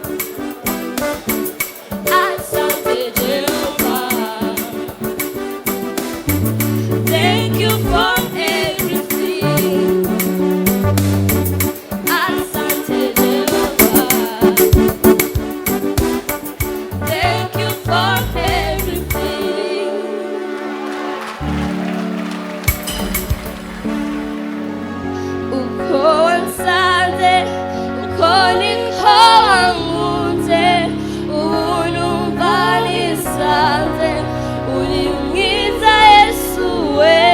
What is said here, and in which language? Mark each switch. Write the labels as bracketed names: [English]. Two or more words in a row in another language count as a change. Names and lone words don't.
[Swahili] Asante Jehovah, [English] thank you for everything. [Swahili] Asante Jehovah, [English] thank you for everything. [Kinyarwanda] Uko wansanze, uko niko wankunze, ubuntu bwanisanze, uri mwiza Yesu we.